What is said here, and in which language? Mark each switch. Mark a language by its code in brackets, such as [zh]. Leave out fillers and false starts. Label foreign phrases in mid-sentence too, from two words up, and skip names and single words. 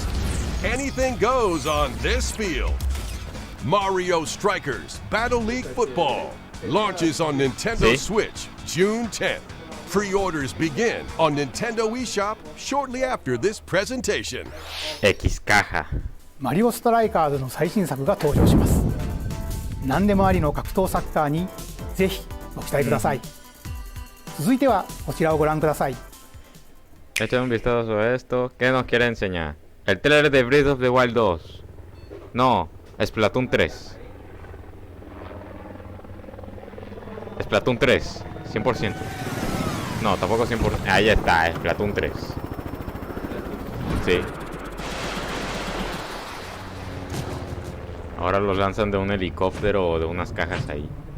[en] Anything goes on this field. Mario Strikers Battle League Football launches on Nintendo Switch June 10th. Pre-orders begin on Nintendo eShop shortly after this presentation. [es] X caja. [ja] マリオストライカーズの最新作が登場します。何でもありの格闘サッカーにぜひご期待ください。続いてはこちらをご覧ください。 [es] Echa un vistazo a esto. ¿Qué nos quiere enseñar? El trailer de Breath of the Wild 2. No, Splatoon 3. Splatoon 3, 100%. No, tampoco 100%. Ahí está, Splatoon 3. Sí. Ahora los lanzan de un helicóptero o de unas cajas ahí.